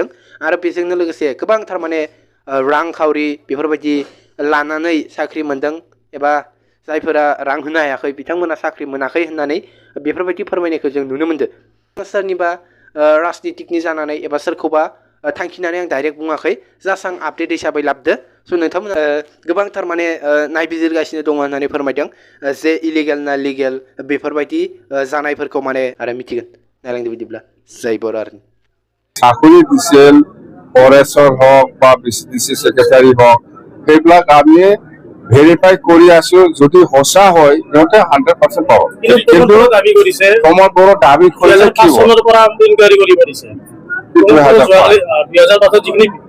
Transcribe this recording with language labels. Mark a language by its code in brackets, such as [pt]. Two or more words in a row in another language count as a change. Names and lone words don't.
[brx] आरो बेजोंनो लोगोसे गोबांथार माने रांखावरि बेफोरबायदि लानानै साख्रि मोनदों एबा जायफोरा रां होनो हायाखै बिथांमोना साख्रि मोनाखै होननानै बेफोरबायदि फोरमायनायखौ जों नुनो मोनदों सोरनिबा राजनितिकनि जानानै एबा सोरखौबा थांखिनानै आं डाइरेक्ट बुङाखै जास्ट आं आपडेट हिसाबै लाबदो स' नोंथांमोना गोबांथार माने नायबिजिरगासिनो दङ होननानै फोरमायदों जे इलिगेल ना लिगेल बेफोरबायदि जानायफोरखौ माने आरो मिथिगोन नायलांदो बिदिब्ला जय बर' आर्मि [as] চাকৰি দিছিল ফৰেষ্টৰ হওক বা [en] VCDC secretary [as] হওক সেইবিলাক আমি ভেৰিফাই কৰি আছো যদি সঁচা হয় সিহঁতে 100% পাব কিন্তু দাবী কৰিছে প্ৰমোদ বড়ো দাবী কৰিছে কি চনৰ পৰা ইনকুৱাৰী কৰিব দিছে 2005 যিখিনি